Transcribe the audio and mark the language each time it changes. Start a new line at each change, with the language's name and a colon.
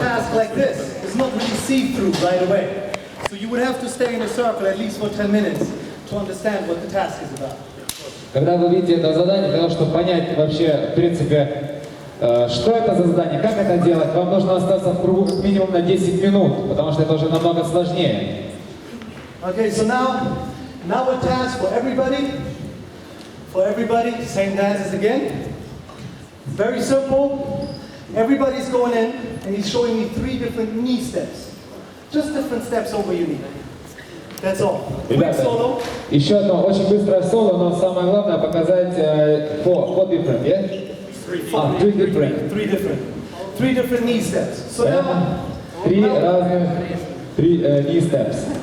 English: task like this is not really see-through right away. So you would have to stay in a circle at least for 10 minutes to understand what the task is about.
Russian: Когда вы видите это задание, для того, чтобы понять вообще, в принципе, что это за задание, как это делать, вам нужно остаться в кругу как минимум на 10 минут, потому что это уже намного сложнее.
English: Okay, so now a task for everybody. For everybody, same dances again. Very simple. Everybody's going in, and he's showing me 3 different knee steps. Just different steps over your knee. That's all. Quick solo.
Russian: Еще одно очень быстрое соло, но самое главное показать
English: four different, yeah? 3 different. 3 different knee steps. So now,
Russian: 3 разных
English: knee steps.